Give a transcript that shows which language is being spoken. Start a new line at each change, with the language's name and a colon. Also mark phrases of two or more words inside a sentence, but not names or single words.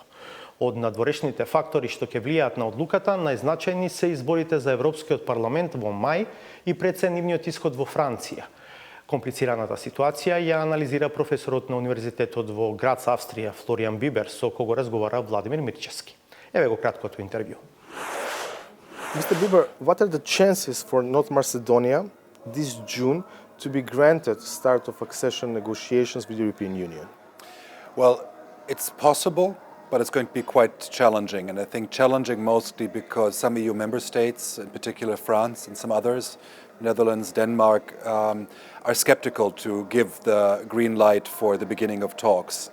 Macedonian: Од надворешните фактори што ќе влијаат на одлуката, најзначајни се изборите за Европскиот парламент во мај и преценивниот исход во Франција. Комплицираната ситуација ја анализира професорот на Универзитетот во Грац, Австрија, Флориан Бибер, со кого разговара Владимир Мирчевски. Еве го краткото интервју.
English: Mr. Bieber, what are the chances for North Macedonia this June to be granted start of accession negotiations with the European Union? Well, it's possible, but it's going to be quite challenging, and I think challenging mostly because some EU member states, in particular France and some others, Netherlands, Denmark, are skeptical to give the green light for the beginning of talks.